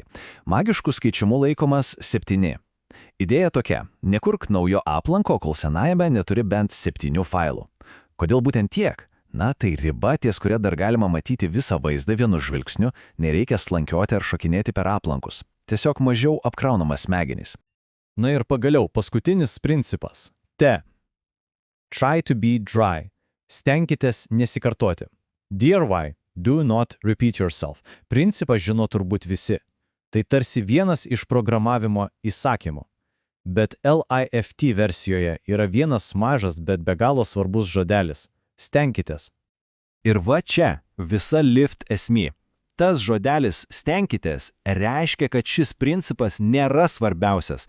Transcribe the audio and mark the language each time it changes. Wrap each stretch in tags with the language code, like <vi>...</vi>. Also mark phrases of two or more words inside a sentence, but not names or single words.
<lt>Magiškų skaičiumų laikomas 7. Idėja tokia – nekurk naujo aplanko, kol senajame neturi bent 7 failų. Kodėl būtent tiek? Na, tai riba, ties kuria dar galima matyti visą vaizdą vienu žvilgsniu, nereikia slankioti ar šokinėti per aplankus. Tiesiog mažiau apkraunamas smegenys. Na ir pagaliau paskutinis principas.</lt> <en>T. Try to be dry.</en> <lt>Stenkitės nesikartoti.</lt> <en>DRY. Do not repeat yourself.</en> <lt>Principą žino turbūt visi. Tai tarsi vienas iš programavimo įsakymų. Bet LIFT versijoje yra vienas mažas, bet be galo svarbus žodelis. Stenkitės. Ir va čia visa lift esmė. Tas žodelis stenkitės reiškia, kad šis principas nėra svarbiausias.</lt>